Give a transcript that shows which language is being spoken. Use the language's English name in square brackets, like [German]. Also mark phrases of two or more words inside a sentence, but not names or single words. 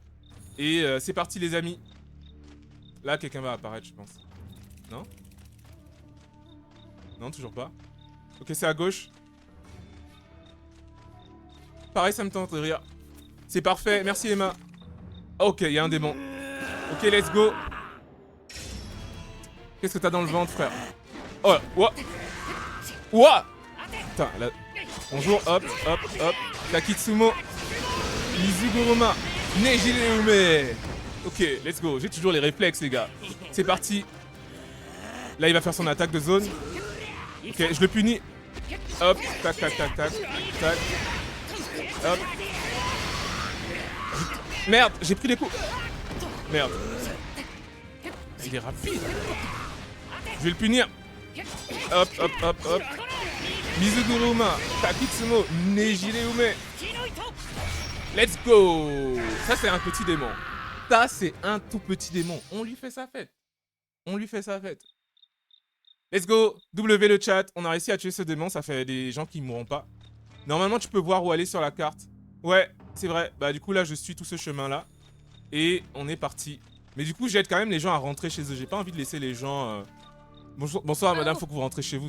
[French] Et c'est parti les amis. Là quelqu'un va apparaître je pense. Non? Non toujours pas. Ok c'est à gauche. Pareil ça me tente de rire. C'est parfait, merci Emma. Ok il y a un démon. [English] Ok let's go. [French] Qu'est-ce que t'as dans le ventre frère? Oh là, ouah. Ouah. Putain là. Bonjour hop hop hop. Takitsumo. Mizuguruma. [English] Nejireume. Ok, let's go. [French] J'ai toujours les réflexes, les gars. C'est parti. Là, il va faire son attaque de zone. Ok, je le punis. Hop, tac, tac, tac, tac, tac. Hop. Merde, j'ai pris des coups. Merde. Il est rapide. Je vais le punir. Hop, hop, hop, hop. Mizuguruma, Takitsumo, Nejireume. [English] Let's go. [French] Ça, c'est un petit démon. Ça, c'est un tout petit démon. On lui fait sa fête. On lui fait sa fête. [English] Let's go. [French] W le chat. On a réussi à tuer ce démon. Ça fait des gens qui ne mourront pas. Normalement, tu peux voir où aller sur la carte. Ouais, c'est vrai. Bah, du coup, là, je suis tout ce chemin-là. Et on est parti. Mais du coup, j'aide quand même les gens à rentrer chez eux. J'ai pas envie de laisser les gens... Bonsoir, madame. Faut que vous rentrez chez vous.